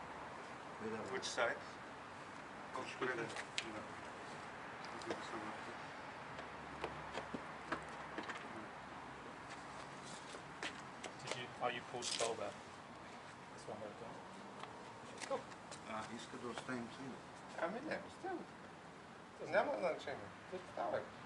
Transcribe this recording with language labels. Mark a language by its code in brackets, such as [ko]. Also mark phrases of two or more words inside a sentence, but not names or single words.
[en] Which side? You pulled the bulb out? That's one way of doing it. Cool. [bg] Иска да оставим цена. Ами не, остави. Няма значение. Оставай.